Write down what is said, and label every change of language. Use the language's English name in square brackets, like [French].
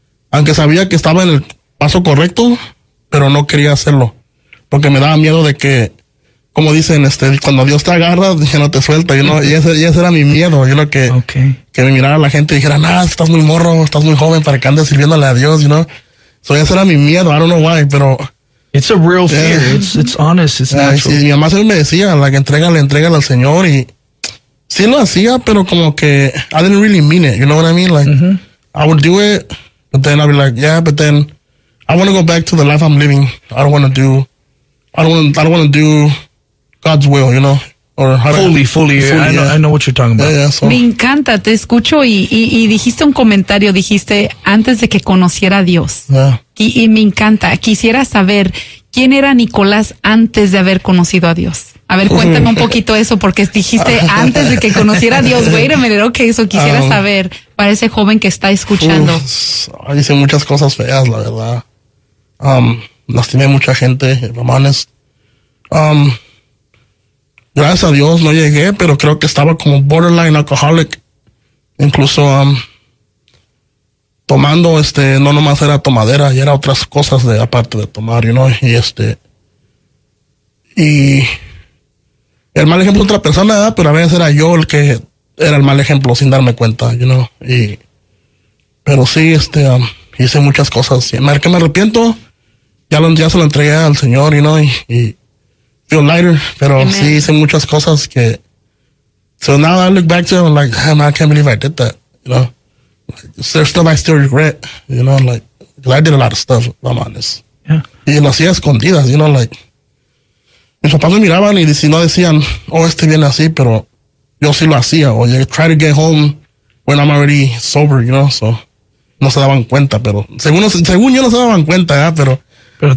[Spanish] aunque sabía que estaba en el paso correcto, pero no quería hacerlo, porque me daba miedo de que, como dicen, cuando Dios te agarra, dije, no te suelta, [English] you know, [Spanish] y ese era mi miedo, yo lo que, que me mirara la gente y dijera, nada, estás muy morro, estás muy joven para que andes sirviéndole a Dios, you know, so ese era mi miedo, [English] I don't know why, [Spanish] pero... [English] It's a real fear. It's honest. It's natural. [Spanish] Sí, mi mamá siempre me decía, entrégale al Señor. Y sí lo hacía, pero como que [English] I didn't really mean it. You know what I mean? I would do it, but then I'd be like, yeah, but then I want to go back to the life I'm living. I don't want to do God's will, you know? I know what you're talking about. [Spanish] Me encanta, te escucho y dijiste un comentario, dijiste antes de que conociera a Dios. [English] Yeah. [Spanish] Y me encanta, quisiera saber quién era Nicolás antes de haber conocido a Dios. A ver, cuéntame un poquito eso, porque dijiste antes de que conociera a Dios. [English] Wait a minute, okay, [Spanish] eso quisiera saber para ese joven que está escuchando. Hice muchas cosas feas, la verdad. Lastimé mucha gente, hermanos. Gracias a Dios no llegué, pero creo que estaba como [English] borderline alcoholic. [Spanish] Incluso tomando, no nomás era tomadera, y era otras cosas de aparte de tomar, [English] you know. [Spanish] Y y el mal ejemplo de otra persona, ¿verdad? Pero a veces era yo el que era el mal ejemplo sin darme cuenta, [English] you know. [Spanish] Pero sí, hice muchas cosas. Y que me arrepiento, ya se lo entregué al Señor, [English] you know, [Spanish] y [English] feel lighter, [Spanish] pero amen. Sí hice muchas cosas que, [English] so now I look back to it, I'm like, man, I can't believe I did that, you know, there's stuff I still regret, you know, I did a lot of stuff, if I'm honest. Yeah. [Spanish] Y lo hacía escondidas, [English] you know, [Spanish] mis papás me miraban y no decían, viene así, pero yo sí lo hacía, o [English] you try to get home when I'm already sober, you know, [Spanish] so no se daban cuenta, pero según yo no se daban cuenta, ¿eh? Pero